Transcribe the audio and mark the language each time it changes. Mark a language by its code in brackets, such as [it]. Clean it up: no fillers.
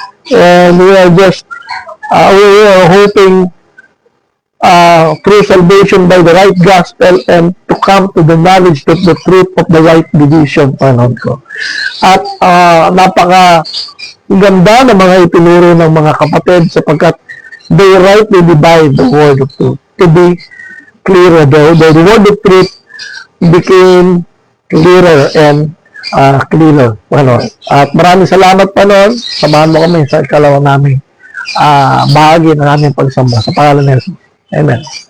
[en] And we are just, we are hoping through salvation by the right gospel and to come to the knowledge of the truth of the right division, [tl] Panginoon ko. At napaka ganda ng mga itinuro ng mga kapatid sapagkat [en] they rightly divide the word of truth. To be clearer, the word of truth became clearer and clearer, [tl] Panginoon. At maraming salamat, Panginoon. Samahan mo kami sa ikalawa namin bahagi ng aming pagsamba sa pangalan ni Jesus. Amen.